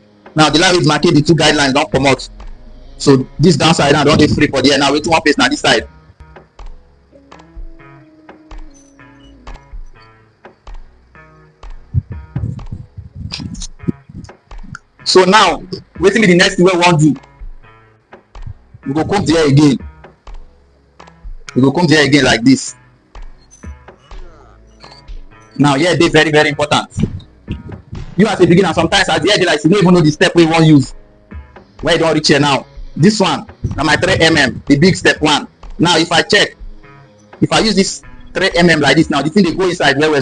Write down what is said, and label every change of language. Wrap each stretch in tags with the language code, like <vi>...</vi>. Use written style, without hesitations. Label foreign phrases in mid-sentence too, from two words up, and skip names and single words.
<pcm>Now the line wey mark the two guidelines don comot. So this downside now don dey free for the hair. Now wetin one place na this side. So now wetin be the next thing wey we wan do? We go comb the hair again. We go comb the hair again like this. Now here dey very important. you as a beginner, sometimes at the end like you don't even know the step we want use. Where you don't reach here now. This one, now my 3mm, the big step one. Now if I check, if I use this 3mm like this now, the thing they go inside well.</pcm>